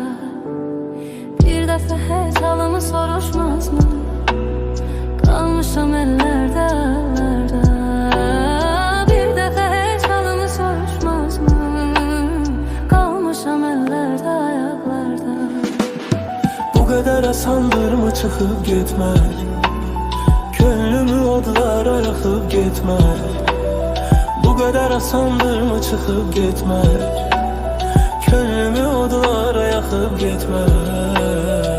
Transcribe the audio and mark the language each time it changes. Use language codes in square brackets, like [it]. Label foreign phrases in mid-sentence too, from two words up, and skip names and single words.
[az] Bir dəfə heç halımı soruşmazmı? Qalmışam əllərdə, əllərdə. Bir dəfə heç halımı soruşmazmı? Qalmışam əllərdə, ayaqlarda. [tr] Bu kadar asandır mı çıkıp gitmek? Gönlümü odlara yakıp gitmek. Bu kadar asandır mı çıkıp gitmek? Gönlümü odlara yakıp gitmek.